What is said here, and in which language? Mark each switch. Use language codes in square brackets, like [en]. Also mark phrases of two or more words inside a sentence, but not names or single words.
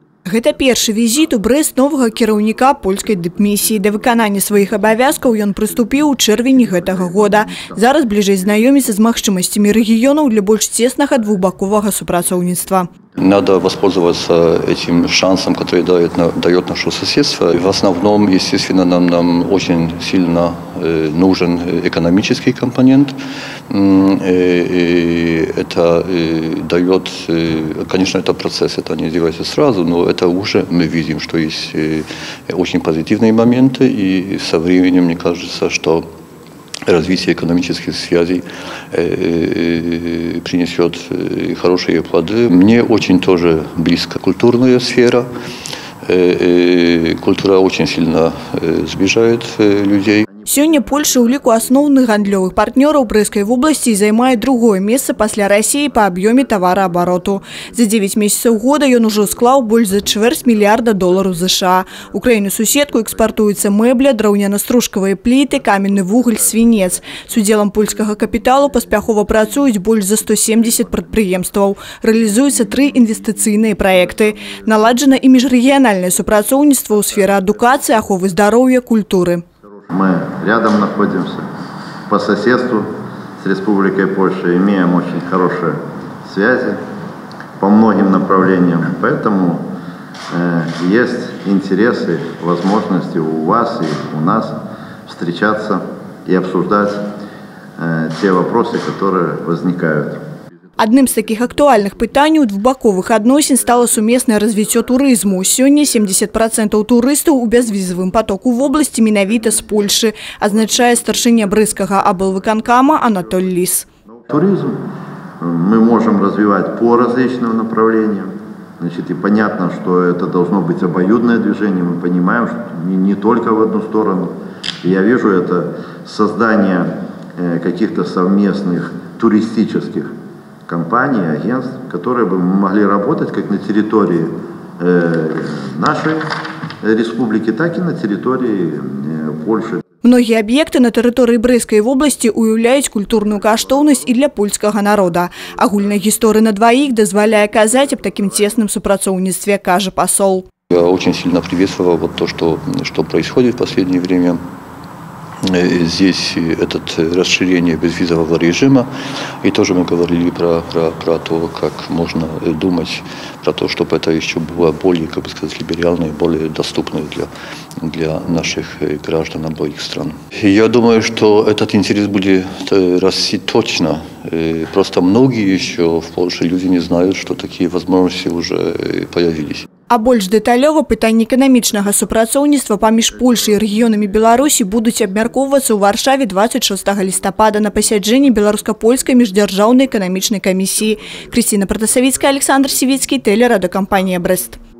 [be] Гэта першы візіт у Брэст новага кіраўніка польскай дыпмісіі. Да выканання сваіх абавязкаў ён прыступіў у чэрвені гэтага года. Зараз бліжэй знаёміцца з магчымасцямі рэгіёнаў для больш цеснага двухбаковага супрацоўніцтва. [ru] Надо воспользоваться этим шансом, который дает наше соседство. В основном, естественно, нам очень сильно нужен экономический компонент. Это дает, конечно, это процесс, это не делается сразу, но это уже мы видим, что есть очень позитивные моменты, и со временем, мне кажется, что развитие экономических связей принесет хорошие плоды. Мне очень тоже близко культурная сфера. Культура очень сильно сближает людей. [be] Сёння Польша ў ліку асноўных гандлёвых партнёраў Брэсцкай вобласці займае другое месца пасля Расіі па аб'ёме тавараабароту. За 9 месяцаў года ён ужо склаў больш за $250 мільярда США. У краіну-суседку экспартуецца мэбля, драўняна-стружкавыя пліты, каменны вугаль, свінец. З удзелам польскага капіталу паспяхова працуюць больш за 170 прадпрыемстваў. Рэалізуюцца 3 інвестыцыйныя праекты. Наладжана і міжрэгіянальнае супрацоўніцтва ў сферы адукацыі, аховы здароўя, культуры. [ru] Мы рядом находимся, по соседству с Республикой Польша, имеем очень хорошие связи по многим направлениям. Поэтому есть интересы, возможности у вас и у нас встречаться и обсуждать те вопросы, которые возникают. [be] Адным з такіх актуальных пытанняў двухбаковых адносін стало сумеснае развіццё турызму. Сёння 70% турыстаў у бязвізавым потоку [ru] в области [be] менавіта з Польшы, азначае старшыня Брэсцкага аблвыканкама Анатоль Лис. [ru] Туризм мы можем развивать по различным направлениям. Значит, и понятно, что это должно быть обоюдное движение. Мы понимаем, что не только в одну сторону. Я вижу это создание каких-то совместных туристических компаний, агентств, которые бы могли работать как на территории нашей республики, так и на территории Польши. Многие объекты на территории [be] Брэсцкай вобласці уяўляюць культурную каштоўнасць і для польскага народа. Агульная гісторыя [ru] на двоих [be] дазваляе казаць аб такім цесным супрацоўніцтве, кажа пасол. [ru] Я очень сильно приветствовал вот то, что происходит в последнее время. Здесь это расширение безвизового режима, и тоже мы говорили про то, как можно думать про то, чтобы это еще было более, как бы сказать, либеральное, более доступное для наших граждан обоих стран. Я думаю, что этот интерес будет расти точно. Просто многие еще в Польше люди не знают, что такие возможности уже появились. [be] А больш дэталёва пытанні эканамічнага супрацоўніцтва паміж Польшай і рэгіёнамі Беларусі будуць абмяркоўвацца ў Варшаве 26 лістапада на пасяджэнні беларуска-польскай міждзяржаўнай эканамічнай камісіі. Крысціна Протасавіцкая, Александр Сівіцкі, тэлерадыёкампанія Брэст.